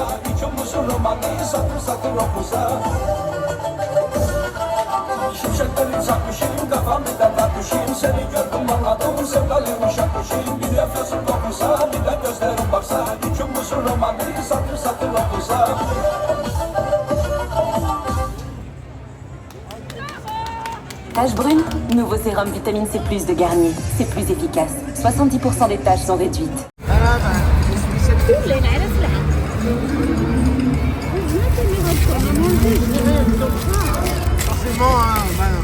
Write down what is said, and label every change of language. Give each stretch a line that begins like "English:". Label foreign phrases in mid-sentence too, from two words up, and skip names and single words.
Turkish: Hiç umutsuz romanı satır satır okusa. Şimşekleri çakmışım, kafamda takmışım. Seni gördüm anladım, sevdalı uşakmışım. Bir nefesim dokunsa, bir de gözlerim baksa. Hiç umutsuz romanı satır satır okusa.
French: Taches brunes, nouveau sérum vitamine C+ de Garnier. C'est plus efficace. 70% des taches sont réduites. Voilà, bah, les spécialités. Forcément, hein, voilà.